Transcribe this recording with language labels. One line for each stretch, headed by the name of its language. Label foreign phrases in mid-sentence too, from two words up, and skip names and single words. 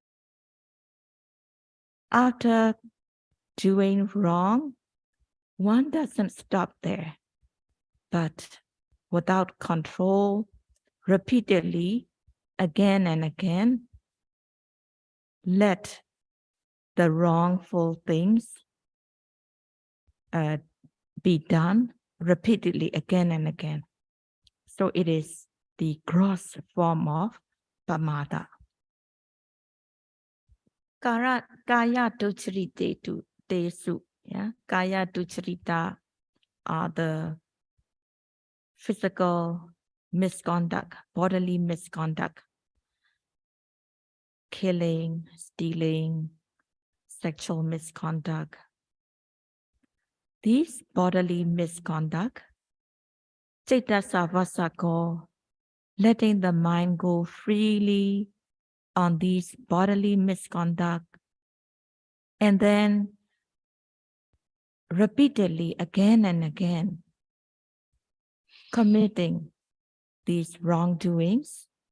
English: After doing wrong, one doesn't stop there, but without control, repeatedly, again and again, let the wrongful things be done repeatedly again and again. So it is the gross form of Appamāda.
Pali: Kaya ducharite tesu.
English: Yeah,
Pali: kaya ducharita
English: are the physical misconduct, bodily misconduct, killing, stealing, sexual misconduct. These bodily misconduct,
Pali: Caitasa Vasako,
English: letting the mind go freely on these bodily misconduct, and then repeatedly again and again committing these wrongdoings.